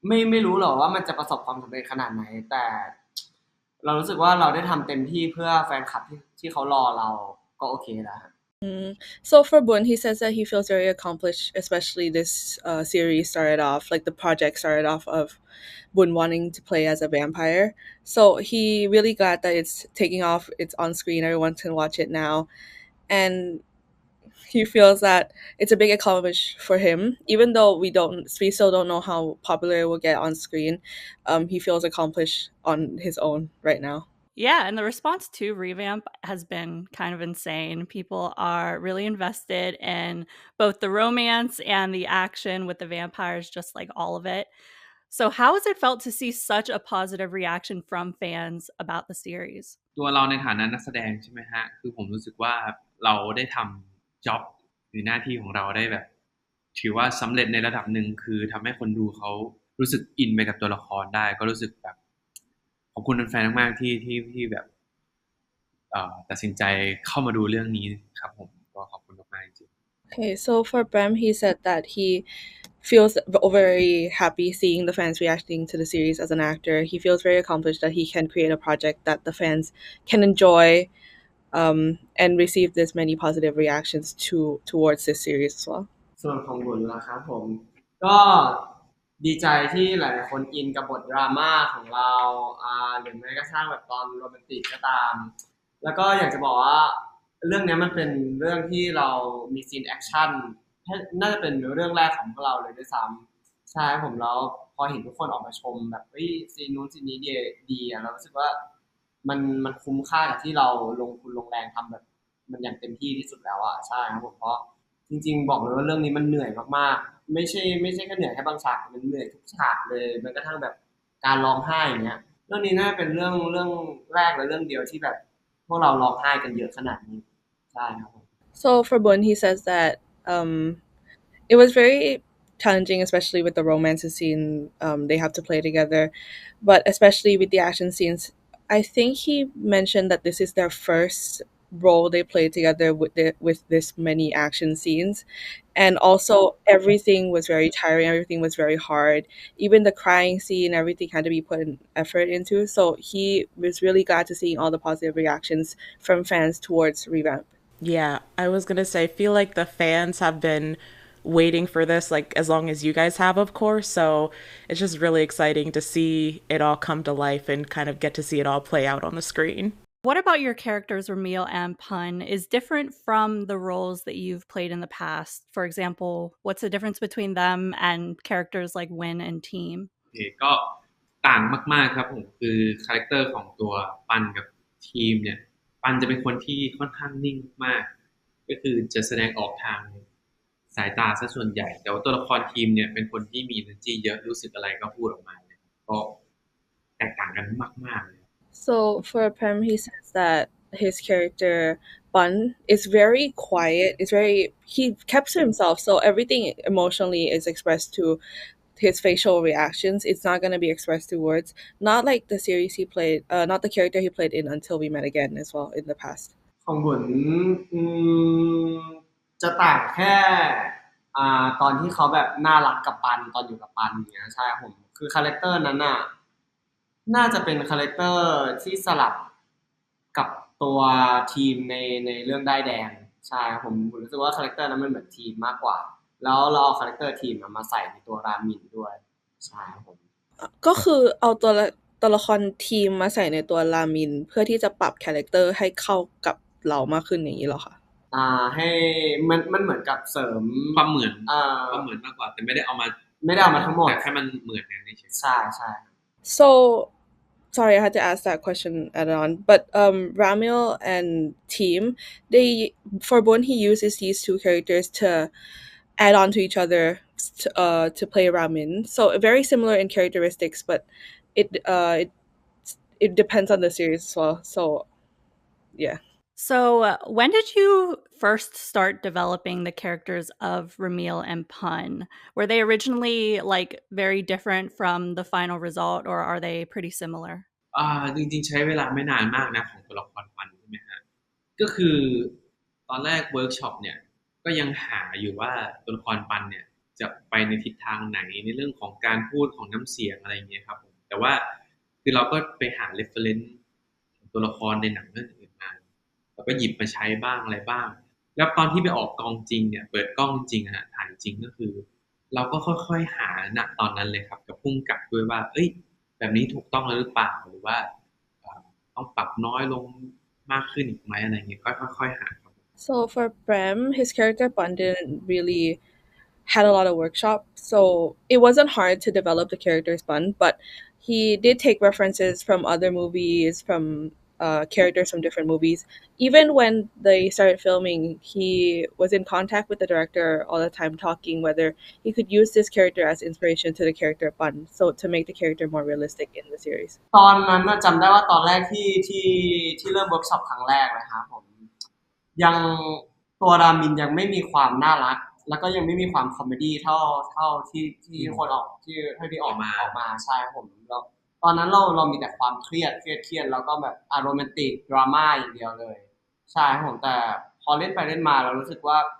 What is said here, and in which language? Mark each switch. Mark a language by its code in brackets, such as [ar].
[th] ไม่รู้หรอกว่ามันจะประสบความสำเร็จขนาดไหนแต่เรารู้สึกว่าเราได้ทำเต็มที่เพื่อแฟนคลับที่เขารอเราก็โอเคแล้ว [en] So for Boun, he says that he feels very accomplished, especially this series started off, the project started off of Boun wanting to play as a vampire. So he really glad that it's taking off, it's on screen, everyone can watch it now. And he feels that it's a big accomplishment for him, even though we still don't know how popular it will get on screen. He feels accomplished on his own right now. Yeah, and the response to Revamp has been kind of insane. People are really invested in both the romance and the action with the vampires, just like all of it. So how has it felt to see such a positive reaction from fans about the series? [th] ตัวเราในฐานะนักแสดงใช่ไหมฮะคือผมรู้สึกว่าเราได้ทำจ็อบหรือหน้าที่ของเราได้แบบถือว่าสำเร็จในระดับหนึ่งคือทำให้คนดูเขารู้สึกอินไปกับตัวละครได้ก็รู้สึกแบบขอบคุณแฟนๆมากๆที่แบบตัดสินใจเข้ามาดูเรื่องนี้ครับผมก็ขอบคุณมากๆจริง [en] Okay, so for Prem, he said that he feels very happy seeing the fans reacting to the series as an actor. He feels very accomplished that he can create a project that the fans can enjoy and receive this many positive reactions towards this series as well. [th] ส่วนของบุญนะครับผมก็ดีใจที่หลายๆคนอินกับบทดราม่าของเราหรือแม้กระทั่งแบบตอนโรแมนติกก็ตามแล้วก็อยากจะบอกว่าเรื่องนี้มันเป็นเรื่องที่เรามีซีนแอคชั่นน่าจะเป็นเรื่องแรกของพวกเราเลยด้วยซ้ำ ใช่ผมแล้วพอเห็นทุกคนออกมาชมแบบเฮ้ยซีนนู้นซีนนี้ดีอ่ะเรารู้สึกว่ามันคุ้มค่ากับที่เราลงทุนลงแรงทำแบบมันอย่างเต็มที่ที่สุดแล้วอ่ะใช่ครับผมเพราะจริงๆบอกเลยว่าเรื่องนี้มันเหนื่อยมากๆไม่ใช่แค่เหนื่อยแค่บางฉากมันเหนื่อยทุกฉากเลยแม้กระทั่งแบบการร้องไห้อย่างเงี้ยเรื่องนี้น่าเป็นเรื่องแรกและเรื่องเดียวที่แบบพวกเราร้องไห้กันเยอะขนาดนี้ใช่ครับผม [en] So for Boun, he says that it was very challenging, especially with the romance scene they have to play together, but especially with the action scenes. I think he mentioned that this is their first role they played together with this many action scenes, and also everything was very tiring. Everything was very hard. Even the crying scene, everything had to be put an effort into. So he was really glad to see all the positive reactions from fans towards Revamp. Yeah, I was gonna say, I feel like the fans have been waiting for this like as long as you guys have, of course. So it's just really exciting to see it all come to life and kind of get to see it all play out on the screen. What about your characters, Ramil and Pun, is different from the roles that you've played in the past? For example, what's the difference between them and characters like Win and Team? [th] โอเคก็ต่างมากๆครับผมคือคาแรคเตอร์ของตัวปันกับทีมเนี่ยปันจะเป็นคนที่ค่อนข้างนิ่งมากก็คือจะแสดงออกทางสายตาซะส่วนใหญ่แต่ว่าตัวละครทีมเนี่ยเป็นคนที่มี energy เยอะรู้สึกอะไรก็พูดออกมาเลยก็แตกต่างกันมากๆเลย [en] So for Prem, he says that his character Bun is very quiet. He keeps to himself, so everything emotionally is expressed to his facial reactions. It's not going to be expressed through words. Not like the series he played, not the character he played in Until We Met Again as well in the past. [th] ของบุญอืมจะต่างแค่ตอนที่เขาแบบน่ารักกับปันตอนอยู่กับปันอย่างเงี้ยใช่ครับผมคือคาแรคเตอร์นั้นน่ะน่าจะเป็นคาแรคเตอร์ที่สลับกับตัวทีมในเรื่องด้ายแดงใช่ครับผมรู้สึกว่าคาแรคเตอร์นั้นมันเหมือนทีมมากกว่าแล้วเราเอาคาแรคเตอร์ทีมมาใส่ในตัวรามินด้วยใช่ครับผม ก็คือเอาตัวละครทีมมาใส่ในตัวรามินเพื่อที่จะปรับคาแรคเตอร์ให้เข้ากับเรามากขึ้นอย่างนี้เหรอคะ ให้มันเหมือนกับเสริม ความเหมือนมากกว่าแต่ไม่ได้เอามา ทั้งหมด แต่แค่มันเหมือนกันเฉย ใช่ใช่ [en] So sorry, I had to ask that question added on. But Ramil and Team, for Boun he uses these two characters to add on to each other to play Ramin. So very similar in characteristics, but it depends on the series as well. So yeah. So when did you first start developing the characters of Ramil and Pun? Were they originally like very different from the final result, or are they pretty similar? [th] จริงๆใช้เวลาไม่นานมากนะของตัวละครปันใช่ไหมฮะก็คือตอนแรกเวิร์กช็อปเนี่ยก็ยังหาอยู่ว่าตัวละครปันเนี่ยจะไปในทิศทางไหนในเรื่องของการพูดของน้ำเสียงอะไรอย่างเงี้ยครับผมแต่ว่าคือเราก็ไปหา reference ของตัวละครในหนังเรื่องอื่นมาแล้วก็หยิบมาใช้บ้างอะไรบ้างแล้วตอนที่ไปออกกองจริงเนี่ยเปิดกล้องจริงฮะถ่ายจริงก็คือเราก็ค่อยๆหาณตอนนั้นเลยครับกับพุ่งกับด้วยว่าเอ้ยแบบนี้ถูกต้องแล้วหรือเปล่าหรือว่าต้องปรับน้อยลงมากขึ้นอีกไหมอะไรเงี้ยก็ค่อยๆหาครับ [en] So for Prem, his character Bun didn't really had a lot of workshops, so it wasn't hard to develop the character's Bun, but he did take references from other movies, from characters from different movies. Even when they started filming, he was in contact with the director all the time, talking whether he could use this character as inspiration to the character Bun, so to make the character more realistic in the series. [th] ตอนนั้นจำได้ว่าตอนแรกที่เริ่มเวิร์กช็อปครั้งแรกนะครับผมยังตัวรามินยังไม่มีความน่ารักแล้วก็ยังไม่มีความคอมเมดี้เท่าที่คนออกที่ออกมาใช่ผมแล้วตอนนั้นเรามีแต่ความเครียดแล้วก็แบบโรแมนติกดราม่าอย่างเดียวเลยใช่ผมแต่พอเล่นไปเล่นมาเรารู้สึกว่า